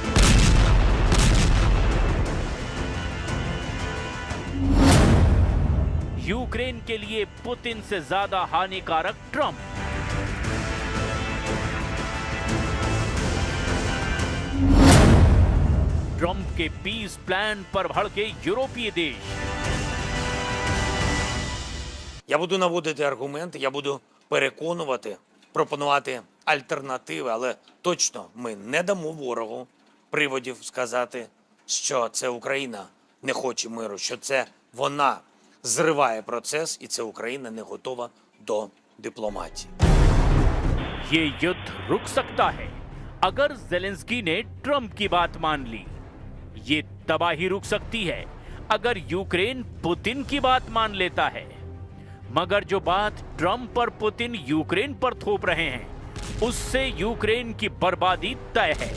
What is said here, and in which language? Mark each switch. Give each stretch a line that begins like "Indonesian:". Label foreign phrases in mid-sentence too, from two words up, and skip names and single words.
Hindi: यूक्रेन के लिए पुतिन से ज्यादा हानिकारक ट्रंप। ट्रंप के
English: peace plan
Hindi: पर भड़के यूरोपीय देश।
Ukrainian: Я буду наводити аргументи, я буду переконувати, пропонувати альтернативи, але точно ми не дамо ворогу приводів сказати, що це Україна не хоче миру, що це вона зриває процес і це Україна не готова до дипломатії.
Hindi: ये युद्ध रुक सकता है अगर जेलेंस्की ने ट्रंप की बात मान ली। ये तबाही रुक सकती है अगर यूक्रेन पुतिन की बात मान लेता है। मगर जो बात ट्रंप और पुतिन यूक्रेन पर थोप रहे हैं, उससे यूक्रेन की बर्बादी तय है।